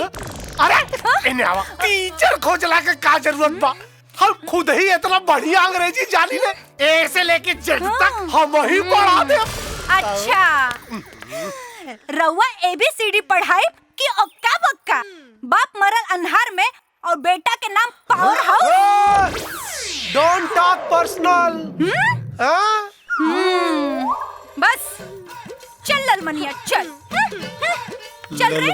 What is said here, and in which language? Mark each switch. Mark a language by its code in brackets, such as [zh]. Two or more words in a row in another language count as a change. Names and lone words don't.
[bho] अरे इन्हें आवा टीचर खोजला के का जरूरत बा? हम खुद ही इतना बढ़िया अंग्रेजी जानी ले, ए से लेके जेड तक हम ही पढ़ा दे। अच्छा, रउआ ABCD पढ़ाई कि ओक्का बक्का? बाप मरल अन्हार में और बेटा के नाम पावर हाउस। [en] don't talk personal. [bho] बस चल ललमनिया, चल चल रे, चल।